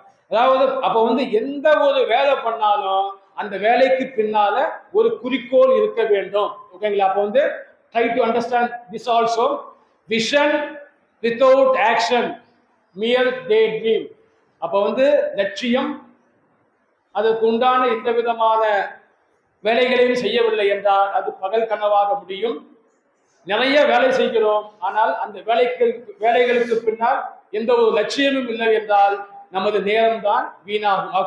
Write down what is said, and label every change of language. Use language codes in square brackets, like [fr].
[ta] அதாவது அப்ப எந்த ஒரு வேலை பண்ணாலும் அந்த வேலைக்கு பின்னால ஒரு குறிக்கோள் இருக்க வேண்டும். ஓகேங்களா? [en] அப்ப try to understand this also. Vision without action, mere daydream. [ta] அப்ப லட்சியம், அதுக்கு உண்டான எந்த விதமான வேலைகளையும் செய்யவில்லை என்றால் அது பகல் கனவாக முடியும். நிறைய வேலை செய்கிறோம், ஆனால் அந்த வேலைகளுக்கு பின்னால் எந்த ஒரு லட்சியமும் இல்லை என்றால் நமது நேரம் தான் வீணாகும்.